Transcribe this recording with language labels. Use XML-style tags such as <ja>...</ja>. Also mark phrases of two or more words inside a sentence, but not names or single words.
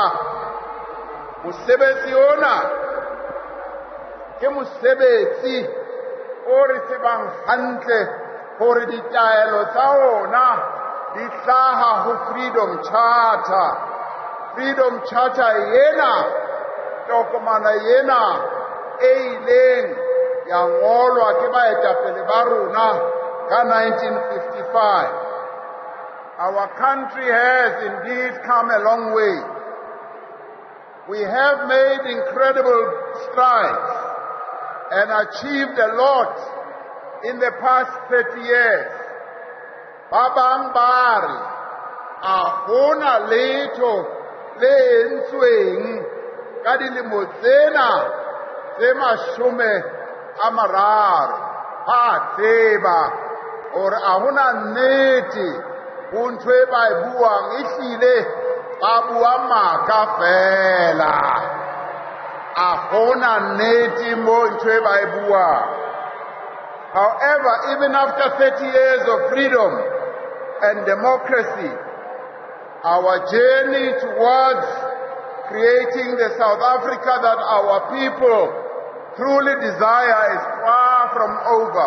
<st>Mosebetsi ona ke mosebetsi o re tsebang hantle hore ditaelo tsa ona di hlaha ho Freedom Charter. Freedom Charter yena, tokomana yena e ileng ya ngolwa ke baetapele ba rona ka 1955.</st> <en>Our country has indeed come a long way. We have made incredible strides and achieved a lot in the past 30 years.</en> <st>Babang bari, ahona letho le entsweng ka dilemo tsena tse 30. Ha tseba hore ahona nnete ho ntho e ba e buang, ehlile ba bua maka fela. Ahona nnete mo ntho e ba e buang.</st> <en>However, even after 30 years of freedom and democracy, our journey towards creating the South Africa that our people truly desire is far from over.</en>